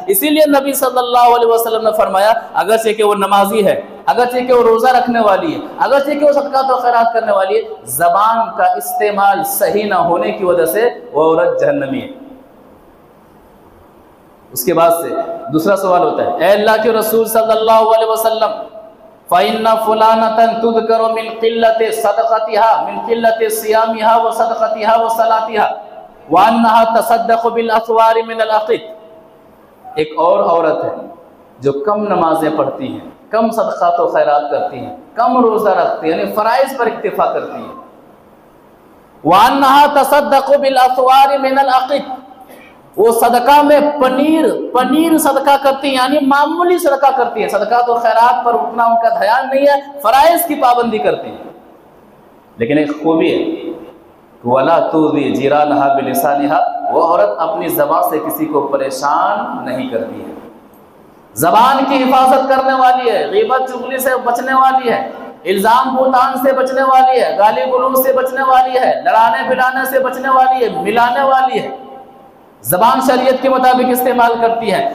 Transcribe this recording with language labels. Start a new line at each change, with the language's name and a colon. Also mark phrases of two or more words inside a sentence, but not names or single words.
Hindi: इसीलिए नबी
Arabic: صلى الله عليه وسلم
Hindi: ने फरमाया, अगरचे कि वो नमाजी है, अगरचे कि वो रोज़ा रखने वाली है, अगरचे कि वो सदक़ात व खैरात करने वाली है, ज़बान का इस्तेमाल सही ना होने की वजह से वो औरत जहन्नमी है। उसके बाद से दूसरा सवाल होता है, ए अल्लाह के रसूल
Arabic: صلى الله عليه وسلم, فإن فلانة تذكر من قلة صدقتها من قلة صيامها و صدقتها و صلاتها و أنها تصدق بالأثوار من الأقط.
Hindi: एक और औरत है जो कम नमाजें पढ़ती हैं, कम सदक़ात व खैरात करती हैं, कम रोज़ा रखती हैं, यानी फ़राइज़ पर इक्तिफ़ा करती हैं।
Arabic: و أنها تصدق بالأثوار من الأقط,
Hindi: वो सदका में पनीर सदका करती है, यानी मामूली सदका करती है, सदका तो खैरात पर उतना उनका ध्यान नहीं है, फ़राइज़ की पाबंदी करती है। लेकिन एक खूबी है,
Arabic: ولا تؤذي جيرانها بلسانها,
Hindi: वो औरत अपनी ज़बान से किसी को परेशान नहीं करती है, ज़बान की हिफाजत करने वाली है, ग़ीबत चुगली से बचने वाली है, इल्ज़ाम बोहतान से बचने वाली है, गाली गलौज से बचने वाली है, लड़ाने भिड़ाने से बचने वाली है, मिलाने वाली है, ज़बान शरीयत के मुताबिक इस्तेमाल करती है।